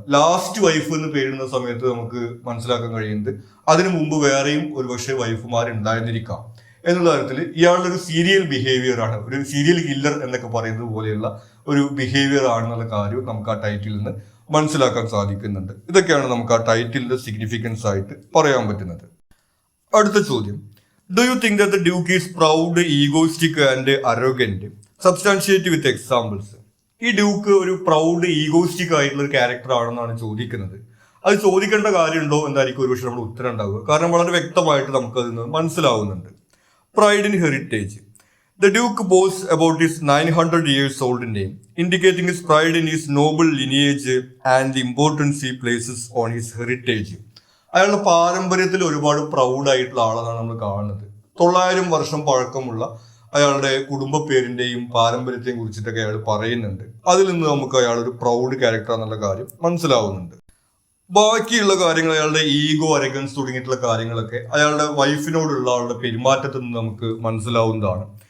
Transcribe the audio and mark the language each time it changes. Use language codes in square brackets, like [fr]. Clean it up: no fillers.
[ml] Last wife എന്ന് പേരിടുന്ന സമയത്ത് നമുക്ക് മനസ്സിലാക്കാൻ കഴിയുന്നത് അതിനു മുമ്പ് വേറെയും ഒരുപക്ഷെ വൈഫുമാർ ഉണ്ടായിരുന്നിരിക്കാം എന്നുള്ള കാര്യത്തിൽ ഇയാളുടെ ഒരു സീരിയൽ ബിഹേവിയർ ആണ്, ഒരു സീരിയൽ കില്ലർ എന്നൊക്കെ പറയുന്നത് പോലെയുള്ള ഒരു ബിഹേവിയർ ആണെന്നുള്ള കാര്യം നമുക്ക് ആ ടൈറ്റിൽ നിന്ന് മനസ്സിലാക്കാൻ സാധിക്കുന്നുണ്ട്. ഇതൊക്കെയാണ് നമുക്ക് ആ ടൈറ്റിലിന്റെ സിഗ്നിഫിക്കൻസ് ആയിട്ട് പറയാൻ പറ്റുന്നത്. അടുത്ത ചോദ്യം, [en] Do you think that the Duke is proud, egoistic and arrogant? Substantiate with examples. [ml] ഈ ഡ്യൂക്ക് ഒരു പ്രൗഡ്, ഈഗോയിസ്റ്റിക് ആയിട്ടുള്ള ഒരു ക്യാരക്ടർ ആണെന്നാണ് ചോദിക്കുന്നത്. അത് ചോദിക്കേണ്ട കാര്യമുണ്ടോ എന്നായിരിക്കും ഒരുപക്ഷെ നമ്മൾ ഉത്തരം ഉണ്ടാവുക. കാരണം വളരെ വ്യക്തമായിട്ട് നമുക്കതിൽ നിന്ന് മനസ്സിലാവുന്നുണ്ട്. Pride in heritage. [en] The Duke boasts about his 900 years old name, indicating his pride in his noble lineage and the importance he places on his heritage. [ml] അയാളുടെ പാരമ്പര്യത്തിൽ ഒരുപാട് പ്രൗഡായിട്ടുള്ള ആളാണ് നമ്മൾ കാണുന്നത്. 900 വർഷം പഴക്കമുള്ള അയാളുടെ കുടുംബ പേരിന്റെയും പാരമ്പര്യത്തെയും കുറിച്ചിട്ടൊക്കെ അയാൾ പറയുന്നുണ്ട്. അതിൽ നിന്ന് നമുക്ക് അയാൾ ഒരു പ്രൗഡ് ക്യാരക്ടർ എന്നുള്ള കാര്യം മനസ്സിലാവുന്നുണ്ട്. ബാക്കിയുള്ള കാര്യങ്ങൾ, അയാളുടെ ഈഗോ, അരഗൻസ് തുടങ്ങിയിട്ടുള്ള കാര്യങ്ങളൊക്കെ അയാളുടെ വൈഫിനോടുള്ള ആളുടെ പെരുമാറ്റത്തിൽ നിന്ന് നമുക്ക് മനസ്സിലാവുന്നതാണ്.